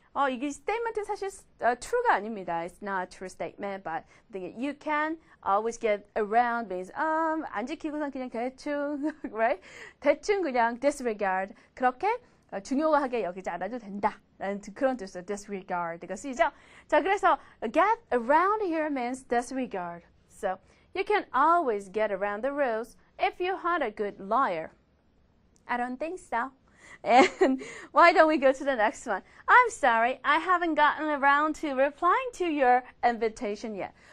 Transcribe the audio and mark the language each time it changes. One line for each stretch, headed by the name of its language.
Korean: 이게 statement 사실 true가 아닙니다.
English: It's not a true statement, but you can always get around means
Korean: 안 지키고선 그냥 대충,
English: right?
Korean: 대충 그냥 disregard. 그렇게 중요하게 여기지 않아도 된다. 라는 그런 뜻으로 disregard가 쓰이죠. 자, 그래서
English: get around here means disregard. So you can always get around the rules if you hire a good lawyer. I don't think so. And why don't we go to the next one? I'm sorry, I haven't gotten around to replying to your invitation yet.